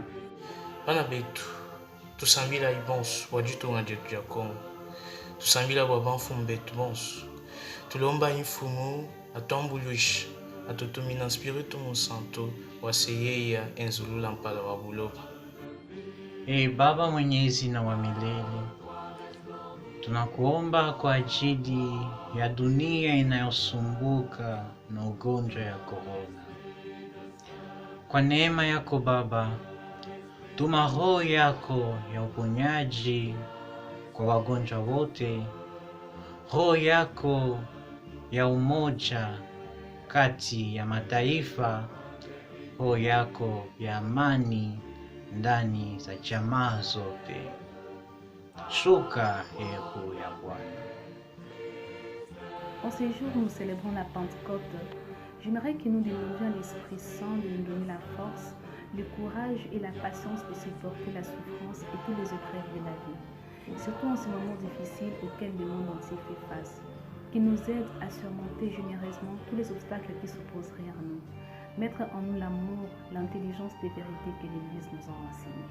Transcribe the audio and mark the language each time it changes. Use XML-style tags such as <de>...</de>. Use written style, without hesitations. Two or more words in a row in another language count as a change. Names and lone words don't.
<kg>bana betu tusambila ibonso wajutonga jetu ya Kongo tusambila bwa banfumu betu bonso tulomba infumu atwambuluisha atutumina Spiritu Musanto waseyeya enzulula mpala wa buloba.</kg> <sw>Baba mwenyezi na wa milele, tunakuomba kwa ajili ya dunia inayosumbuka na ugonjwa ya korona. Kwa neema yako Baba, tuma roho yako ya uponyaji kwa wagonjwa wote, roho yako ya umoja kati ya mataifa, roho yako ya amani ndani za jamaa zote. Shuka roho ya Bwana.</sw> <fr>En ces jours où nous célébrons la Pentecôte, j'aimerais que nous demandions à l'Esprit Saint de nous donner la force, le courage et la patience de supporter la souffrance et tous les épreuves de la vie, surtout en ce moment difficile auquel le monde entier fait face, qui nous aide à surmonter généreusement tous les obstacles qui s'opposeraient à nous, mettre en nous l'amour, l'intelligence des vérités que l'Église nous a enseignées.</fr>